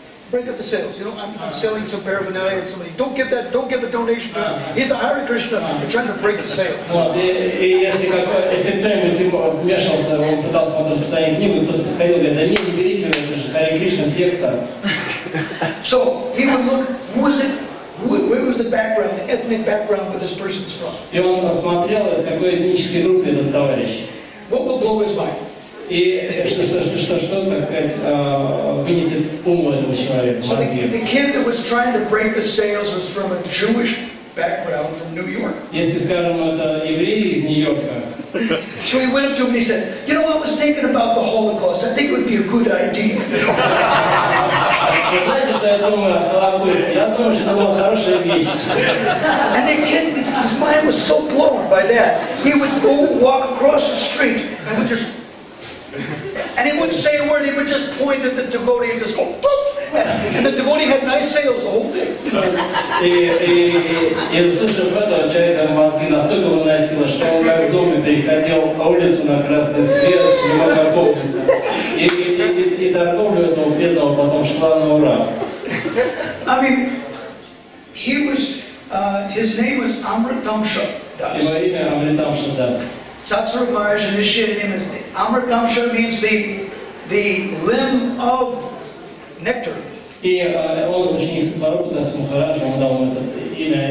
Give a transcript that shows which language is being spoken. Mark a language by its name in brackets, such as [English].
[English] Break up the sales. You know, I'm selling some paraphernalia and somebody, don't give a donation to him. He's a Hare Krishna. They're trying to break the sales. [Russian] Вот, и если кто-нибудь вмешался, он пытался распространять книгу, кто-то подходил и говорит, да не берите, это же Харе Кришна секта. [English] So he would look, where was the background, the ethnic background where this person's from? [Russian] И он посмотрел, из какой этнической группы этот товарищ. [English] What will blow his mind? [Russian] И что, так сказать, вынесет ум этого человека. [English] So the kid that was trying to break the sales was from a Jewish background from New York. [Russian] Если, скажем, это еврей из Нью-Йорка. [English] So he went up to him and he said, you know, I was thinking about the Holocaust. I think it would be a good idea. [Russian] Вы знаете, что я думаю о Холокосте? Я думаю, что это была хорошая вещь. [English] And the kid, his mind was so blown by that. He would go walk across the street and would just, and he wouldn't say a word. He would just point at the devotee and just go, boop. And the devotee had nice sales the whole day. [Russian] И услышав этого человека, мозги настолько выносило, что он как зомби переходил улицу на красный свет, не мог опомниться. И торговля этого бедного потом шла на ура. [English] I mean, he was, his name was Amritamsha Das. [Russian] Его имя Амритамша Дас. [English] Satsuru Maharaj initiated him as the Amritamsha means the limb of nectar. [Russian] И он ученик Сатсварупы Даса Махараджа, он дал ему это имя.